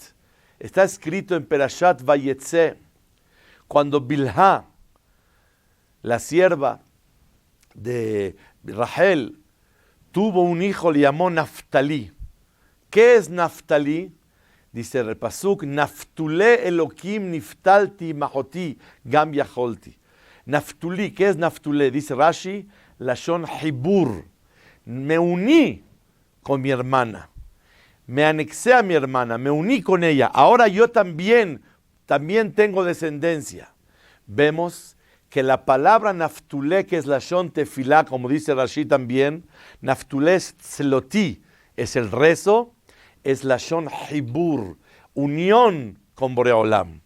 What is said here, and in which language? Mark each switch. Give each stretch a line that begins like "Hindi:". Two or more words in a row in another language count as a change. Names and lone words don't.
Spanish: Está escrito en
Hebrew: פרשת ויצא,
Spanish: cuando Bilhá, la sierva de Rahel, tuvo un hijo, le llamó Naftali. ¿Qué es Naftali? Dice el pasuk,
Hebrew: נפתולי אלוקים נפתלתי מאחותי גם יכולתי.
Spanish: Naftuli, ¿qué es Naftule? Dice Rashi,
Hebrew: לשון חיבור.
Spanish: Me uní con mi hermana. Me anexé a mi hermana, me uní con ella. Ahora yo también tengo descendencia. Vemos que la palabra Naftulé, que es
Hebrew: לשון תפילה,
Spanish: como dice Rashi también, Naftulé es Tzloti, es el rezo, es
Hebrew: לשון חיבור,
Spanish: unión con Boreolam.